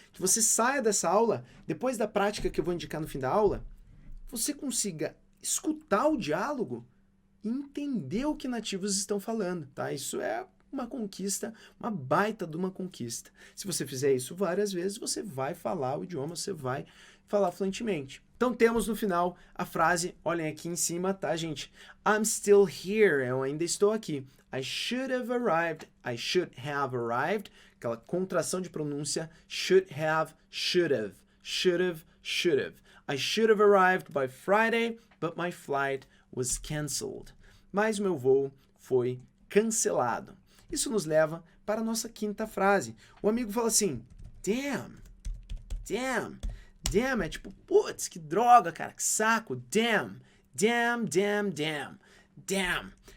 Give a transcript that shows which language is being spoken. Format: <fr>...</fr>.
<pt>Que você saia dessa aula, depois da prática que eu vou indicar no fim da aula, você consiga escutar o diálogo e entender o que nativos estão falando, tá? Isso é uma conquista, uma baita de uma conquista. Se você fizer isso várias vezes, você vai falar o idioma, você vai falar fluentemente. Então temos no final a frase, olhem aqui em cima, tá, gente?</pt> <en>I'm still here,</en> <pt>eu ainda estou aqui.</pt> <en>I should have arrived, I should have arrived,</en> <pt>aquela contração de pronúncia,</pt> <en>should have, should have, should have, should have. I should have arrived by Friday, but my flight was cancelled.</en> <pt>Mas o meu voo foi cancelado. Isso nos leva para a nossa quinta frase. O amigo fala assim, damn, damn, damn é tipo, putz, que droga, cara, que saco, damn, damn, damn, damn, damn.</pt>